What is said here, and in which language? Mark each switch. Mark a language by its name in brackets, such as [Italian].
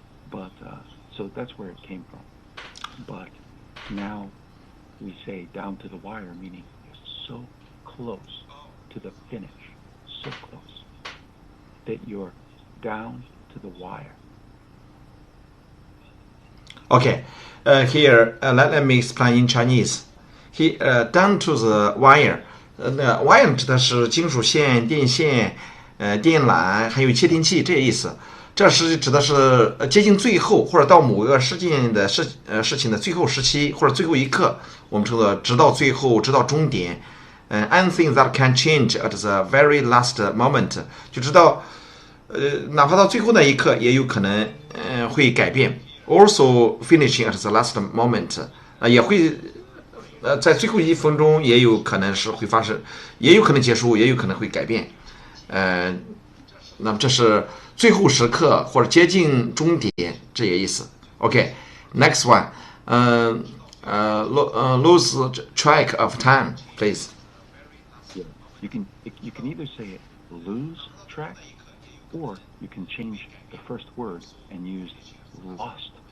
[English] But so that's where it came from. But now we say down to the wire, meaning you're so close to the finish, so close that you're down to the wire. Okay, here let me explain in Chinese. Here, down to the wire. [Chinese] Wire 指的是金属线、电线、电缆，还有窃听器这意思。这是指的是接近最后，或者到某个事件的事情的最后时期，或者最后一刻，我们称作直到最后，直到终点。 [English] Anything that can change at the very last moment， [Chinese] 就知道，哪怕到最后那一刻，也有可能会改变。 [English] Also finishing at the last moment， [Chinese] 也会在最后1分钟也有可能是会发生，也有可能结束，也有可能会改变。那么这是最后时刻或者接近终点这个意思。 [English] OK, next one. Lose track of time, please. You can either say it lose track, or you can change the first word and use lost.